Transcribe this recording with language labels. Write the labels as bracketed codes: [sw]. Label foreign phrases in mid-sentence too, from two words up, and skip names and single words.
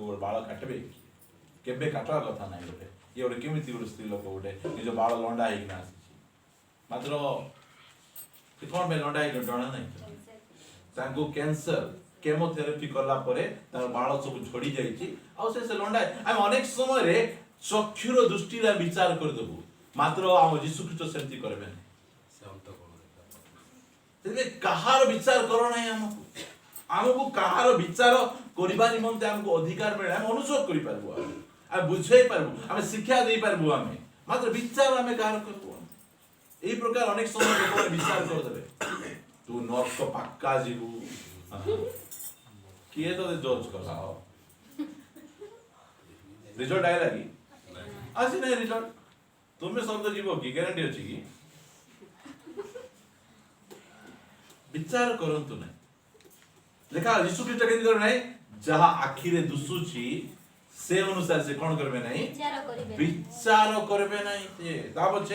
[or] ଗୋଟେ ବାଳ କାଟିବେ କେବେ କାଟିବା କଥା ନାହିଁ ଗୋଟେ ଇଏ ଗୋଟେ କେମିତି ଗୋଟେ ସ୍ତ୍ରୀ ଲୋକ ଗୋଟେ ନିଜ ବାଳ ଲଣ୍ଡା ହେଇକିନା ଆସିଛି ମାତ୍ର ସେ କ'ଣ ପାଇଁ ଲଣ୍ଡା ହେଇକି ଜଣା ନାହିଁ ତାଙ୍କୁ [en] cancer chemotherapy [or] କଲା ପରେ ତାର ବାଳ ସବୁ ଝଡ଼ି ଯାଇଛି ଆଉ ସେ ଲଣ୍ଡା ଆମେ ଅନେକ ସମୟରେ ଚକ୍ଷୁର ଦୃଷ୍ଟିରେ ବିଚାର କରିଦେବୁ ମାତ୍ର ଆମ ଯୀଶୁ ଖ୍ରୀଷ୍ଟ ସେମିତି କରିବେନି ସେଥିପାଇଁ କାହାର ବିଚାର କର ନାହିଁ ଆମକୁ କାହାର ବିଚାର କରିବା ନିମନ୍ତେ ଆମକୁ ଅଧିକାର ମିଳେ ଆମେ ଅନୁରୋଧ କରିପାରିବୁ ଆମେ ବୁଝେଇ ପାରିବୁ ଆମେ ଶିକ୍ଷା ଦେଇପାରିବୁ ଆମେ ମାତ୍ର ବିଚାର ଆମେ କାହାର କରିବୁ ଏଇ ପ୍ରକାର ଅନେକ ସମୟ লোকମାନେ ବିଚାର କରିଦେବେ ତୁ ନର୍କ ପାକ୍କା ଯିବୁ କିଏ ତତେ ଜଜ୍ କଲା ରିଜଲ୍ଟ ଆଇଲା କି ଆସି ନାହିଁ ରିଜଲ୍ଟ ତୁମେ ସର୍ଗ ଯିବ କି ଗ୍ୟାରେଣ୍ଟି ଅଛି କି ବିଚାର କରନ୍ତୁ ନାହିଁ ଲେଖା ଯୀଶୁ ଖ୍ରୀଷ୍ଟ କେମିତି କରିବେ ନାହିଁ ଯାହା ଆଖିରେ ଦୁସୁଛି ସେ ଅନୁସାରେ ସେ କ'ଣ କରିବେ ନାହିଁ ବିଚାର କରିବେ ନାହିଁ ସେ ତା ପଛେ